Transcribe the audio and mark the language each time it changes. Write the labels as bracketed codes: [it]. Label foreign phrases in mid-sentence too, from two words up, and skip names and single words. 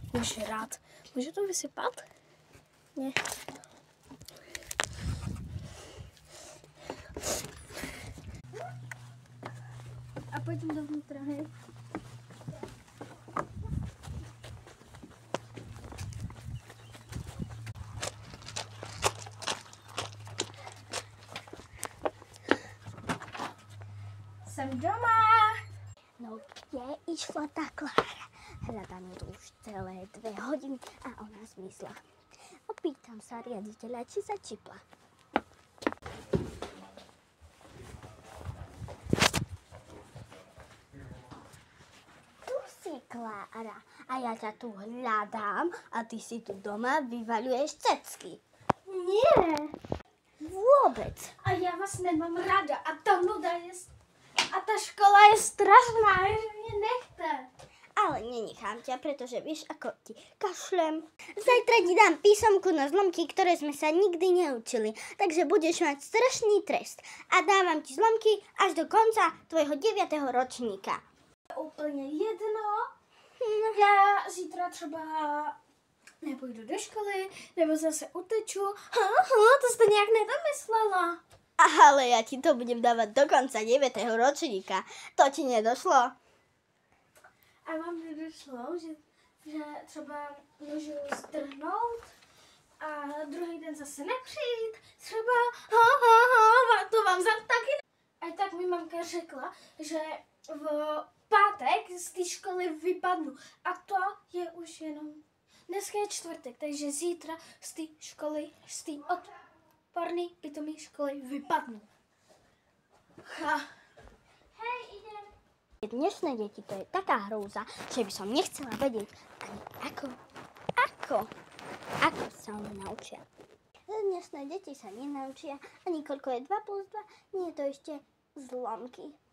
[cs] žrát. Můžu to vysypat? Ne. A pojďme dovnitra, hej. Jsem doma. [sk] No kde išla tá Klára? Hľadám ju tu už celé 2 hodiny a ona zmizla. Opýtam sa riaditeľa, či sa čipla. Tu si, Klára, a ja ťa tu hľadám a ty si tu doma vyvaľuješ cecky. Nie. Vôbec. [cs] A já vás nemám ráda a ta nuda je... A ta škola je strašná, že mě nechte. [sk] Ale nenechám ťa, pretože vieš, ako ti kašlem. Zajtra ti dám písomku na zlomky, ktoré sme sa nikdy neučili. Takže budeš mať strašný trest. A dávam ti zlomky až do konca tvojho 9. ročníka. [cs] Úplně jedno. Já zítra třeba nepůjdu do školy, nebo zase uteču. To jste nějak nedomyslela. [sk] Ale ja ti to budem dávať do konca 9. ročníka. To ti nedošlo? [cs] A vám nedošlo, že třeba můžu zdrhnout a druhý den zase nepřijít. Třeba to vám za taky. A tak mi mamka řekla, že v pátek z té školy vypadnu. A to je už jenom... Dneska je čtvrtek, takže zítra z té školy, z té odporné pitomé školy vypadnu. [sk] Hej, idem. Dnešné deti to je taká hrúza, že by som nechcela vedieť ani ako sa oni naučia. Dnešné deti sa nenaučia ani koľko je 2 plus 2, nie je to ešte zlomky.